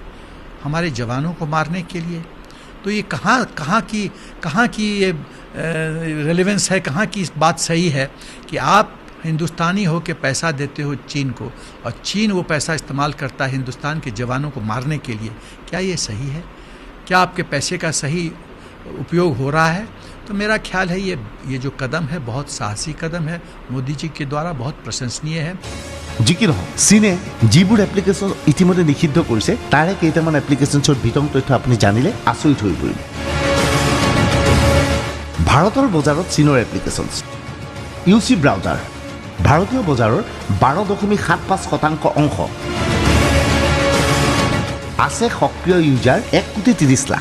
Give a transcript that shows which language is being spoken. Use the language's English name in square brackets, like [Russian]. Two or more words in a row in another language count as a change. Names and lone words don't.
[Hindi] हमारे जवानों को मारने के लिए। तो ये कहाँ की ये रेलेवेंस है, कहाँ की इस बात सही है कि आप हिंदुस्तानी हो के पैसा देते हो चीन को और चीन वो पैसा इस्तेमाल करता है हिंदुस्तान के जवानों को मारने के लिए? क्या ये सही है? क्या आपके पैसे का सही उपयोग हो रहा है? तो मेरा ख्याल है ये जो कदम है बहुत साहसी कदम है, मोदी जी के द्वारा बहुत प्रशंसनीय है। जी की [Assamese] নহওক চীনে যিবোৰ এপ্লিকেশ্যন ইতিমধ্যে নিষিদ্ধ কৰিছে তাৰে কেইটামান এপ্লিকেশ্যনছৰ বিতং তথ্য আপুনি জানিলে আচৰিত হৈ পৰিব। ভাৰতৰ বজাৰত চীনৰ এপ্লিকেশ্যনছ ইউচি ব্ৰাউজাৰ ভাৰতীয় বজাৰৰ 12.75% অংশ আছে সক্ৰিয় ইউজাৰ 1.30 লাখ।